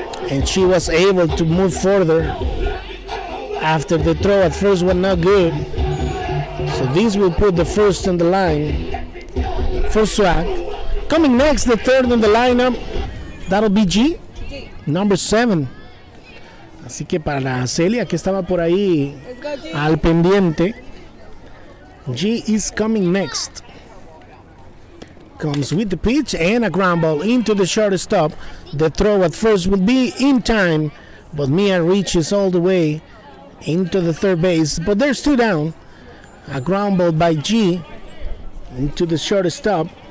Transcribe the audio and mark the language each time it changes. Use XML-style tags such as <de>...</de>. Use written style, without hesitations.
<en>And she was able to move further after the throw at first was not good. So this will put the first on the line for SWAC. Coming next, the third on the lineup, that'll be G, number 7.</en> <es>Así que para la Celia que estaba por ahí al pendiente,</es> <en>G is coming next. Comes with the pitch and a ground ball into the shortstop. The throw at first will be in time, but Mia reaches all the way into the third base. But there's two down. A ground ball by G into the shortstop.</en>